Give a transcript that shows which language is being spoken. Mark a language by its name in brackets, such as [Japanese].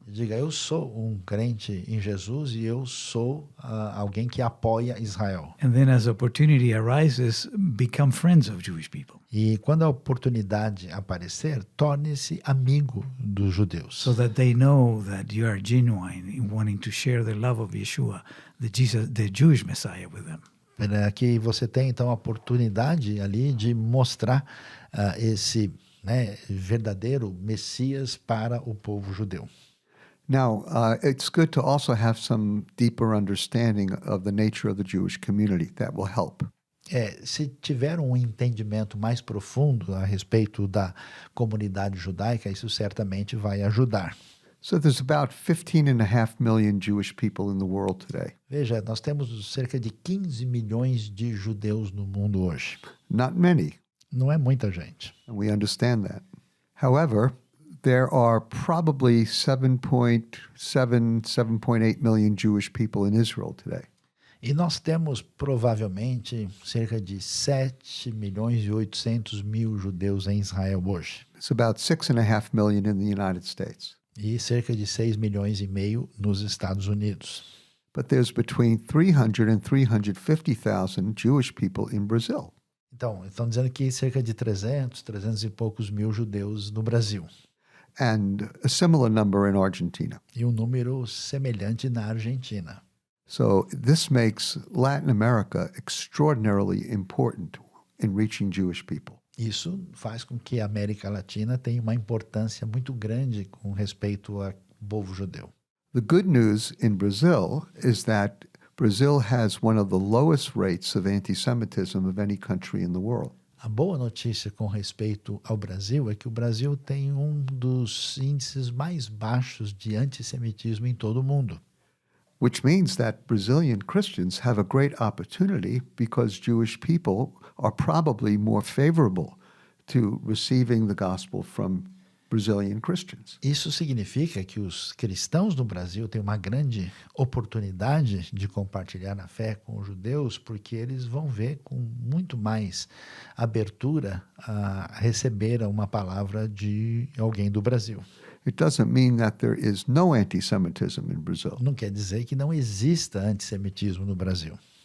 [Portuguese] Diga, eu sou um crente em Jesus e eu sou alguém que apoia Israel. [English] And then as opportunity arises, become friends of Jewish people [Portuguese] E quando a oportunidade aparecer, torne-se amigo dos judeus. [English] so that they know that you are genuine in wanting to share the love of Yeshua, the Jewish Messiah with them. [Portuguese] Que você tem então a oportunidade ali de mostrar esse verdadeiro Messias para o povo judeu. [English] Now, it's good to also have some deeper understanding of the nature of the Jewish community. That will help. [Portuguese] Se tiver um entendimento mais profundo a respeito da comunidade judaica, isso certamente vai ajudar. [English] So there's about 15.5 million Jewish people in the world today. [Portuguese] Veja, nós temos cerca de 15 milhões de judeus no mundo hoje. [English] Not many, [Portuguese] Não é muita gente. [English] and we understand that. However, there are probably 7.8 million Jewish people in Israel today. [Portuguese] E nós temos provavelmente cerca de 7 milhões e 800 mil judeus em Israel hoje. [English] It's about 6.5 million in the United States. [Portuguese] E cerca de 6 milhões e meio nos Estados Unidos. [English] But there's between 300 and 350,000 Jewish people in Brazil. [Portuguese] Então, estão dizendo que cerca de 300 e poucos mil judeus no Brasil. [English] And a similar number in Argentina. [Portuguese] E um número semelhante na Argentina. [English] So this makes Latin America extraordinarily important in reaching Jewish people. [Portuguese] Isso faz com que a América Latina tenha uma importância muito grande com respeito ao povo judeu. [English] The good news in Brazil is that Brazil has one of the lowest rates of anti-Semitism of any country in the world. [Portuguese] A boa notícia com respeito ao Brasil é que o Brasil tem um dos índices mais baixos de antissemitismo em todo o mundo. [English] Which means that Brazilian Christians have a great opportunity because Jewish people are probably more favorable to receiving the gospel from Brazilian Christians. [Portuguese] Isso significa que os cristãos no Brasil têm uma grande oportunidade de compartilhar a fé com os judeus, porque eles vão ver com muito mais abertura a receber uma palavra de alguém do Brasil. [English] It doesn't mean that there is no anti-Semitism in Brazil. [Portuguese] Não quer dizer que não exista antissemitismo no Brasil.